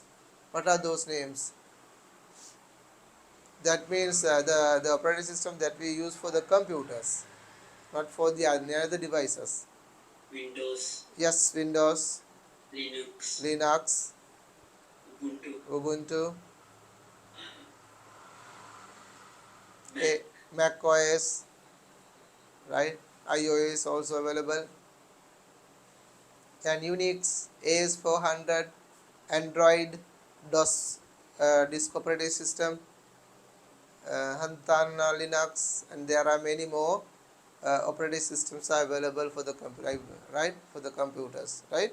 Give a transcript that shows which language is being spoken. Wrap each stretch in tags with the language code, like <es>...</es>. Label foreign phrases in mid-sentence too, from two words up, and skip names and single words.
<en>What are those names? That means the operating system that we use for the computers, not for the other devices. Windows. Yes, Windows. Linux. Linux. Ubuntu. Ubuntu. Mac. Mac OS. Right. iOS also available. And Unix, AS400, Android, DOS, disk operating system, Hantana Linux, and there are many more operating systems are available for the right, for the computers, right?</en>